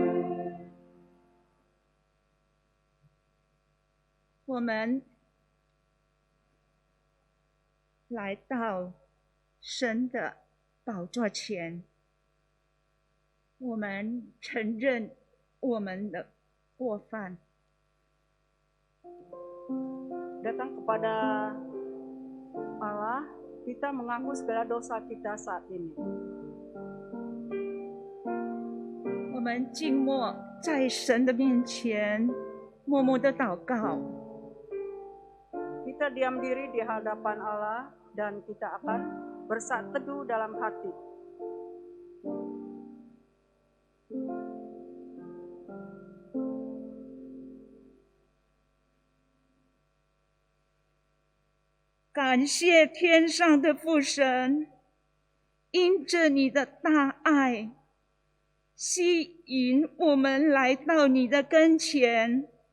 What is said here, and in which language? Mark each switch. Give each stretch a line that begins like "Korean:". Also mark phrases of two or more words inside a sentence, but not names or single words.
Chinese: 我们来到神的宝座前。我们承认我们的过犯，
Indonesian: Datang kepada Allah, kita mengaku segala dosa kita saat ini.
Chinese: 我们静默在神的面前，默默的祷告。
Indonesian: Kita diam diri di hadapan Allah dan kita akan bersatu teduh dalam hati.
Chinese: 感谢天上的父神，因着你的大爱，吸引我们来到你的跟前。